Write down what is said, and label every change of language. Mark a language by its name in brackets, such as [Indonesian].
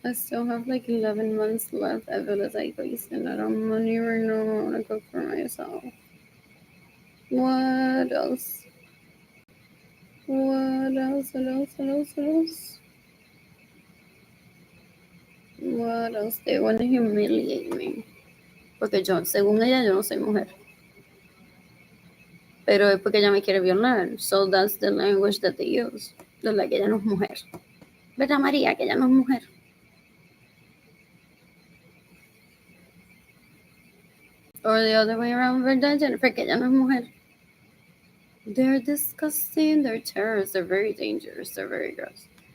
[English] I still have like 11 months left. I feel as I wasting that on money right now. I want to cook for myself. What else? What else? What else? What else? What else? What else? They want to humiliate me. [Spanish] Porque yo, según ella, yo no soy mujer. Pero es porque ella me quiere violar. [English] So that's the language that they use. They're like, [Spanish] ella no es mujer. [English] ¿Verdad, María? Que ella no es mujer. Or the other way around, [Spanish] ¿verdad, Jennifer? Que ella no es mujer. [English] They're disgusting. They're terrorists. They're very dangerous. They're very gross.